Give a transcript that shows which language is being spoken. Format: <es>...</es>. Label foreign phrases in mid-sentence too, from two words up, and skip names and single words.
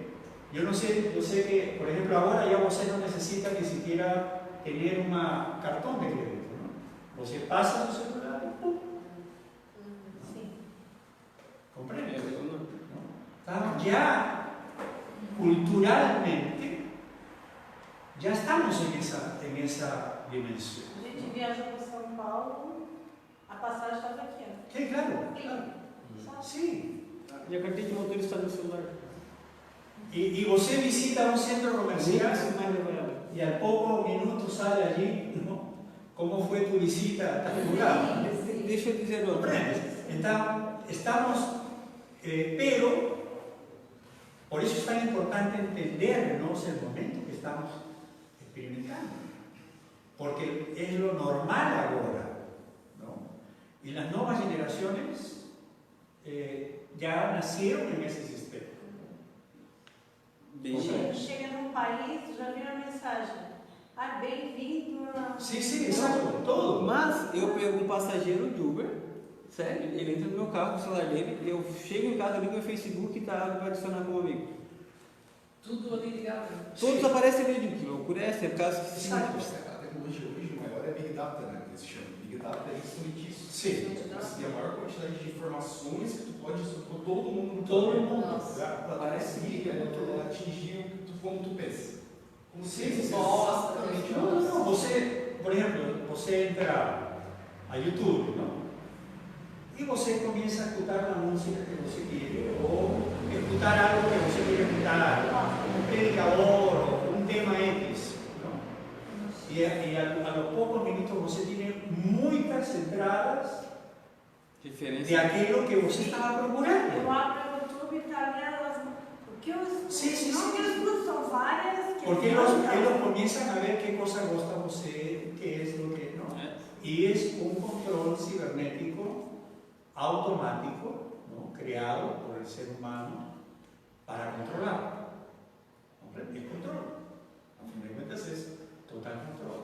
<es>Yo sé que, por ejemplo, ahora ya usted no necesita ni siquiera tener un cartón de crédito, ¿no? Usted pasa su celular y ¡pum! ¿Comprende? ¿No? Ya culturalmente ya estamos en esa dimensión.</es> <pt>A gente viajou para São Paulo, a passagem estava aqui, ó.</pt> <es>Sí, claro. Sí.</es> <pt>E a carteira de motorista está no celular.</pt> <es>Y usted visita un centro comercial y al poco minuto sale allí, ¿no? ¿Cómo fue tu visita a tal lugar?</es> <pt>Deixa eu dizer outra.</pt> <es>¿Comprendes? Estamos, pero por eso es tan importante entender, ¿no? El momento que estamos experimentando, porque es lo normal ahora, ¿no? Y las nuevas generaciones ya nacieron en ese sistema.</es> <pt>Chega num país, já vira a mensagem. Ah, bem-vindo a...</pt> <es>Sí, exacto, todo.</es> <pt>Mas eu pego um passageiro de Uber, sério, ele entra no meu carro com o celular dele, eu chego em casa, ligo meu Facebook e tá para adicionar como amigo. Tudo ali ligado. Todos aparecem ali, que loucura é essa? É por causa que se A tecnologia hoje maior é Big Data, né? Que se chama. Big Data é justamente isso. Sim. Você tem a maior quantidade de informações que tu pode sobre todo mundo. Para conseguir atingir como tu pensa. Como se Nossa,</pt> <es>No. Você, por ejemplo, você entra a YouTube, ¿no? Y você comienza a escuchar la música que você quiere, o escuchar algo que você quiere escuchar, un predicador o un tema X, ¿no? Y a los pocos minutos você tiene muchas entradas</es> <pt>Diferença.</pt> <es>de aquello que você estaba procurando.</es> <pt>Eu abro o YouTube e está ali elas... Porque eu escuto,</pt> <es>Sí.</es> <pt>não que eu escuto, são várias que...</pt> <es>Porque ellos comienzan a ver qué cosa gusta usted, qué es lo que no. Y es un control cibernético automático, ¿no? Creado por el ser humano para controlar. ¿Comprende? Es control. A fin de cuentas es total control.</es>